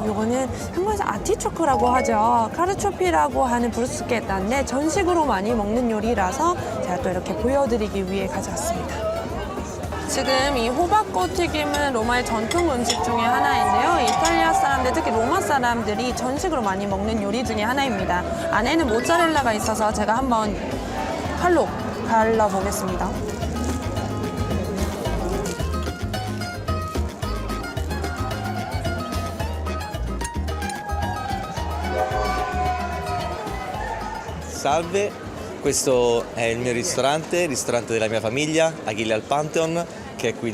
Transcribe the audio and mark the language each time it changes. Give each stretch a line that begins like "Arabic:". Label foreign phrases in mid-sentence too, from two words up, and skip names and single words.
Korean: 이거는 한국에서 아티초크라고 하죠. 카르초피라고 하는 브루스케타인데 전식으로 많이 먹는 요리라서 제가 또 이렇게 보여드리기 위해 가져왔습니다. 지금 이 호박꽃 튀김은 로마의 전통 음식 중에 하나인데요. 이탈리아 사람들, 특히 로마 사람들이 전식으로 많이 먹는 요리 중에 하나입니다. 안에는 모짜렐라가 있어서 제가 한번 칼로 갈라보겠습니다.
Italian: Salve, questo è il mio ristorante, il ristorante della mia famiglia, Achille al Pantheon, che è qui